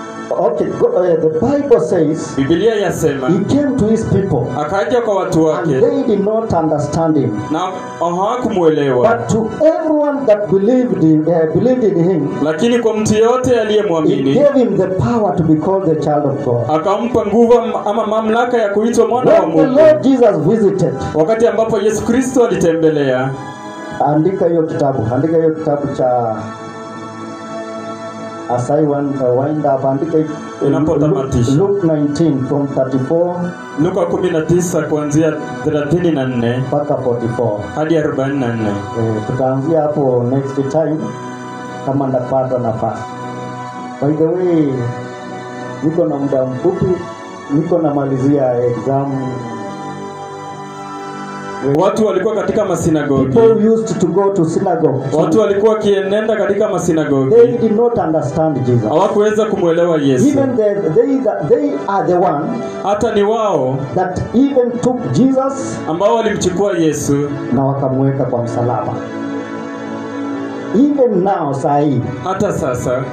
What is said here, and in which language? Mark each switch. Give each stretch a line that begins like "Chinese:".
English: okay, the Bible says,
Swahili: Biblia yasema,
English: he came to his people,
Swahili: akaja kwa watu
English: and
Swahili: wake
English: they did not understand him.
Swahili: na hawakumuelewa.
English: But to everyone that believed in him,
Swahili: Lakini kwa mtu yote
English: he
Swahili: aliyemwamini,
English: gave him the power to be called the child of God.
Swahili: akampa nguvu ama mamlaka ya kuitwa mwana wa
English: When the
Swahili: Mungu.
English: Lord Jesus visited,
Swahili: Wakati ambapo Yesu Kristo alitembelea, andika hiyo kitabu cha
English: as I wind up,
Swahili: andika Inapotamatisha.
English: Luke 19 from 34
Swahili: Luka 19 kuanzia 34 mpaka 44. hadi 44. Tutaanzia hapo
English: next time
Swahili: kama ndapata nafasi.
English: By the way,
Swahili: niko na muda mfupi, niko namalizia exam. Watu walikuwa katika masinagogi.
English: People used to go to synagogue.
Swahili: Watu walikuwa kienenda katika masinagogi.
English: They did not understand Jesus.
Swahili: Hawakuweza kumuelewa Yesu.
English: Even they are the one
Swahili: Hata ni wao
English: that even took Jesus
Swahili: ambao walimchukua Yesu na wakamweka kwa msalaba.
English: Even now,
Swahili: sahi, hata sasa.